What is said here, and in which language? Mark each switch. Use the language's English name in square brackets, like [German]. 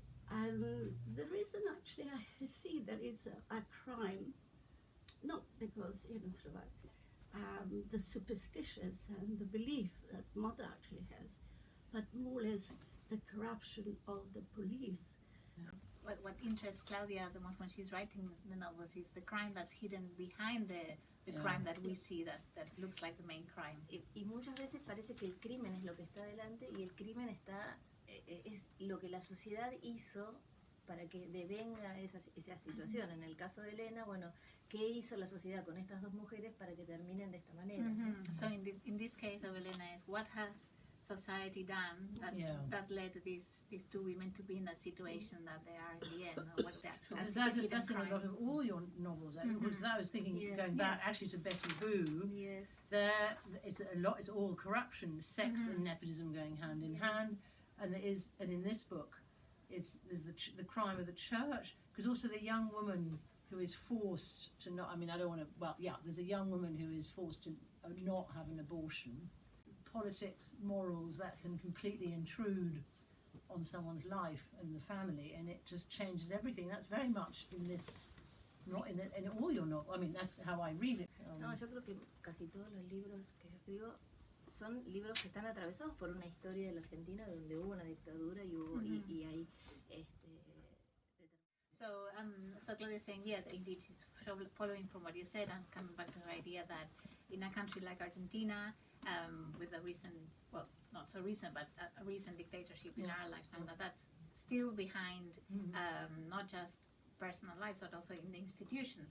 [English] And the reason actually I see that it's a crime, not because sort of the superstitious and the belief that mother actually has, but more or less the corruption of the police. What interests Claudia the most when she's writing the novels is the crime that's hidden behind the crime that we see that looks like the main crime. [Spanish] Y muchas veces parece que el crimen es lo que está delante y el crimen es lo que la sociedad hizo para que devenga esa situación. En el caso de Elena, bueno, ¿qué hizo la sociedad con estas dos mujeres para que terminen de esta manera? [English] So in this case of Elena is what has society done that led these two women to be in that situation that they are in the end, or what the actual That's in a lot of all your novels. Because I was thinking, going back actually to Betty Boo. Yes. There, it's a lot. It's all corruption, sex, and nepotism going hand in hand. And in this book, there's the crime of the church, because also the young woman who is forced to not. I mean, I don't want to. Well, yeah, there's a young woman who is forced to not have an abortion. politics, morals that can completely intrude on someone's life and the family, and it just changes everything. That's very much in this, not in all your novels. I mean, that's how I read it. [Spanish] No, yo creo que casi todos los libros que yo escribo son libros que están atravesados por una historia de la Argentina donde hubo una dictadura y hubo y hay [English] So Claudia is saying, yeah, indeed, she's following from what you said and coming back to her idea that in a country like Argentina, with a recent, well, not so recent, but a recent dictatorship in our lifetime, that's still behind not just personal lives, but also in the institutions.